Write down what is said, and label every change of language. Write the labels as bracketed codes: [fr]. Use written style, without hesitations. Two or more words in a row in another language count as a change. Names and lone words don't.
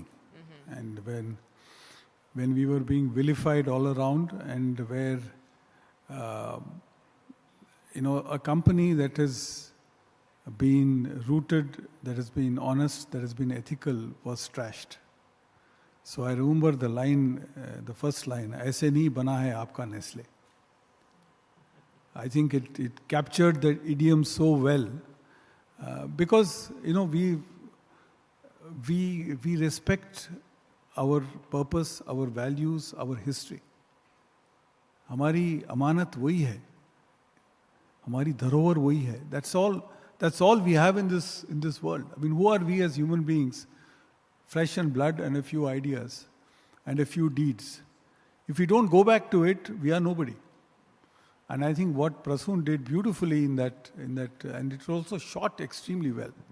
[en] And when we were being vilified all around, and where, you know, a company that has been rooted, that has been honest, that has been ethical, was trashed. So I remember the line, the first line, [hi] "ऐसे नहीं बना है आपका Nestle." [en] I think it captured the idiom so well, because, you know, we respect our purpose, our values, our history. [hi] हमारी अमानत वही है, हमारी धरोहर वही है. [en] That's all we have in this world. I mean, who are we as human beings? Flesh and blood and a few ideas and a few deeds. If we don't go back to it, we are nobody. And I think what Prasoon did beautifully in that, and it also shot extremely well.